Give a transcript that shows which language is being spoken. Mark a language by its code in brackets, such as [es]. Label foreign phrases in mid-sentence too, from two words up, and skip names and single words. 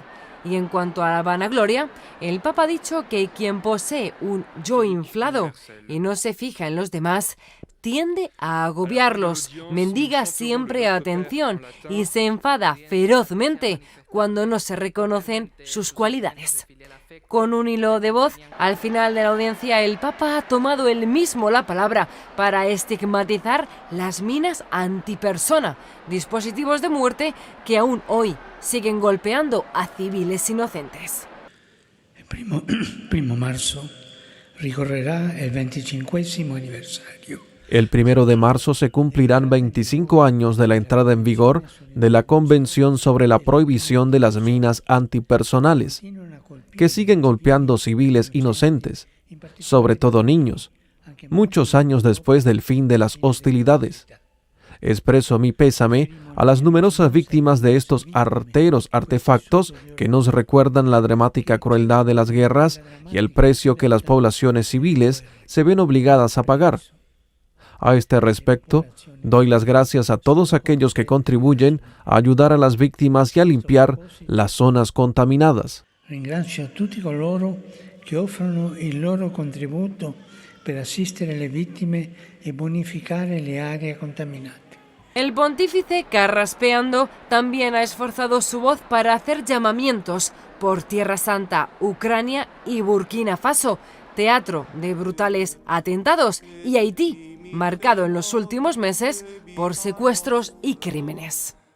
[es] Y en cuanto a la vanagloria, el Papa ha dicho que quien posee un yo inflado y no se fija en los demás, tiende a agobiarlos, mendiga siempre atención y se enfada ferozmente cuando no se reconocen sus cualidades. Con un hilo de voz, al final de la audiencia, el Papa ha tomado él mismo la palabra para estigmatizar las minas antipersona, dispositivos de muerte que aún hoy siguen golpeando a civiles inocentes. [it] Il primo marzo ricorrerà il 25° anniversario. [es] El 1 de marzo se cumplirán 25 años de la entrada en vigor de la Convención sobre la prohibición de las minas antipersonales, que siguen golpeando civiles inocentes, sobre todo niños, muchos años después del fin de las hostilidades. Expreso mi pésame a las numerosas víctimas de estos arteros artefactos que nos recuerdan la dramática crueldad de las guerras y el precio que las poblaciones civiles se ven obligadas a pagar. A este respecto, doy las gracias a todos aquellos que contribuyen a ayudar a las víctimas y a limpiar las zonas contaminadas. [it] Ringrazio a tutti coloro che offrono il loro contributo per assistere le vittime e bonificare le aree contaminate. [es] El pontífice, carraspeando, también ha esforzado su voz para hacer llamamientos por Tierra Santa, Ucrania y Burkina Faso, teatro de brutales atentados, y Haití, marcado en los últimos meses por secuestros y crímenes.